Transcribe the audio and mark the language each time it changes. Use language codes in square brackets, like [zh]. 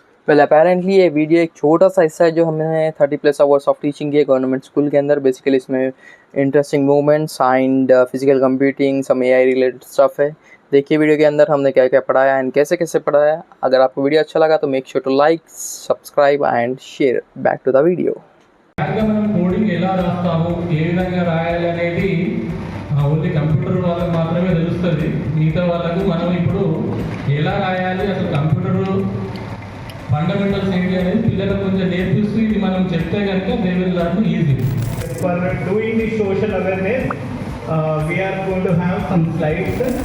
[hi] Well apparently ये video एक छोटा सा हिस्सा है जो हमने 30+ आवर्स ऑफ टीचिंग किए गवर्नमेंट स्कूल के अंदर. बेसिकली इसमें interesting movements and physical computing, some AI related stuff है. देखिए वीडियो के अंदर हमने क्या क्या पढ़ाया एंड कैसे कैसे पढ़ाया. अगर आपको वीडियो अच्छा लगा तो [en] Make sure to like, subscribe and share. Back to the video. [te] మనం కోడింగ్ ఎలా రాస్తాము, ఏ విధంగా రాయాలి అనేది ఓన్లీ కంప్యూటర్ వాళ్ళకి మాత్రమే తెలుస్తుంది. మిగతా వాళ్ళకు మనం ఇప్పుడు ఎలా రాయాలి, అసలు కంప్యూటర్ ఫండమెంటల్స్ ఏంటి అనేది పిల్లలకు కొంచెం నేర్పిస్తూ ఇది మనం చెప్తే కనుక [en] They will learn easy. For doing the social awareness, we are going to have some slides.